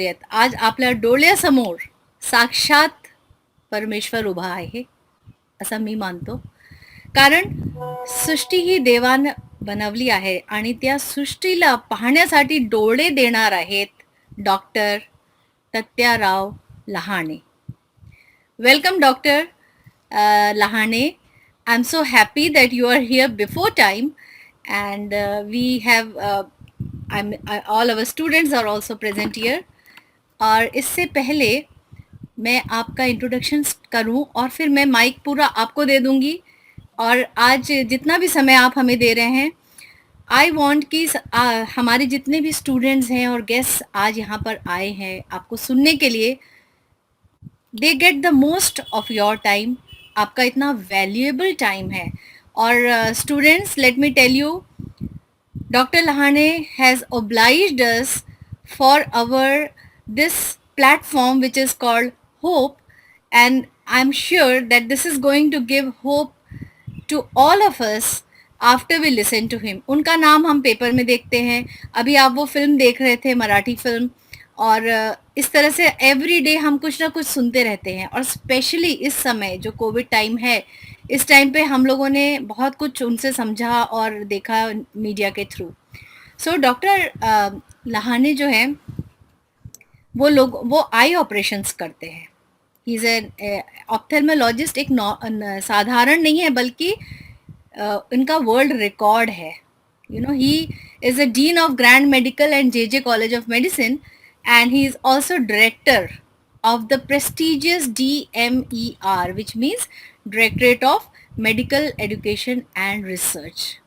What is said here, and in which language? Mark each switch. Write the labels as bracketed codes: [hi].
[mr] आज आपल्या डोळ्यासमोर साक्षात परमेश्वर उभा आहे असं मी मानतो. कारण सृष्टी ही देवानं बनवली आहे आणि त्या सृष्टीला पाहण्यासाठी डोळे देणार आहेत doctor Tatyarao Lahane. [en] Welcome doctor Lahane. I'm so happy that you are here before time, and we have all our students are also present here. [hi] और इससे पहले मैं आपका इंट्रोडक्शन करूं और फिर मैं माइक पूरा आपको दे दूंगी. और आज जितना भी समय आप हमें दे रहे हैं, [en] I want [hi] कि हमारे जितने भी स्टूडेंट्स हैं और गेस्ट आज यहाँ पर आए हैं आपको सुनने के लिए, [en] They get the most of your time. [hi] आपका इतना वैल्यूएबल टाइम है. [en] और students, let me tell you, doctor Lahane has obliged us for this platform which is called Hope, and I'm sure that this is going to give hope to all of us after we listen to him. [hi] उनका नाम हम paper में देखते हैं. अभी आप वो film देख रहे थे, मराठी फिल्म, और इस तरह से एवरी डे हम कुछ ना कुछ सुनते रहते हैं. और स्पेशली इस समय जो कोविड टाइम है, इस टाइम पे हम लोगों ने बहुत कुछ उनसे समझा और देखा मीडिया के थ्रू. सो डॉक्टर लहाणे जो है वो आई ऑपरेशंस करते हैं. [en] He is an ophthalmologist. [hi] एक साधारण नहीं है, बल्कि इनका वर्ल्ड रिकॉर्ड है. [en] You know, he is a dean of Grant Medical and J College of Medicine, and he is also director of the prestigious DMER, which means Directorate of Medical Education and Research.